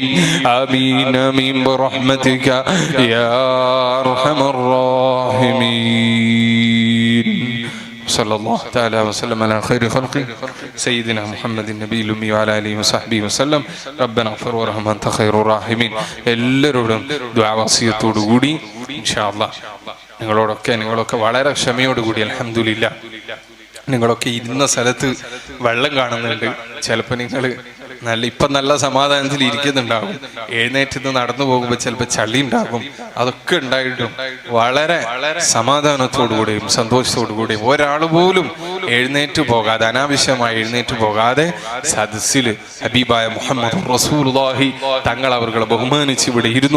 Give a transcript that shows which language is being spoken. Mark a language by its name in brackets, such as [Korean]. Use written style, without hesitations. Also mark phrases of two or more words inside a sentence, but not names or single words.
[Arabic] آمين آمين برحمتك يا أرحم الراحمين. صلى الله تعالى وسلم على خير خلقه سيدنا محمد النبي الأمي وعلى آله وصحبه وسلم. ربنا اغفر وارحم أنت خير الراحمين. [Malayalam] എല്ലാവരോടും ദുആ വസിയത്തോടുകൂടി [Arabic] إن شاء الله [Malayalam] നിങ്ങളൊക്കെ വളരെ ക്ഷമയോടുകൂടി അൽഹംദുലില്ലാ നിങ്ങളൊക്കെ ഇരുന്ന സ്ഥലത്ത് വെള്ളം കാണുന്നുണ്ട്. ചിലപ്പോൾ നിങ്ങൾ നല്ല സമാധാനത്തിൽ ഇരിക്കുന്നുണ്ടാകും. എഴുന്നേറ്റ് നടന്നു പോകുമ്പോൾ ചിലപ്പോൾ ചളി ഉണ്ടാകും. അതൊക്കെ ഉണ്ടായിട്ടും വളരെ സമാധാനത്തോടുകൂടിയും സന്തോഷത്തോടുകൂടിയും ഒരാൾ പോലും എഴുന്നേറ്റ് പോകാതെ, അനാവശ്യമായി എഴുന്നേറ്റ് പോകാതെ സദസ്സിൽ ഹബീബായ മുഹമ്മദ് റസൂലുള്ളാഹി തങ്ങൾ അവർകളെ ബഹുമാനിച്ച് ഇവിടെ ഇരുന്നു.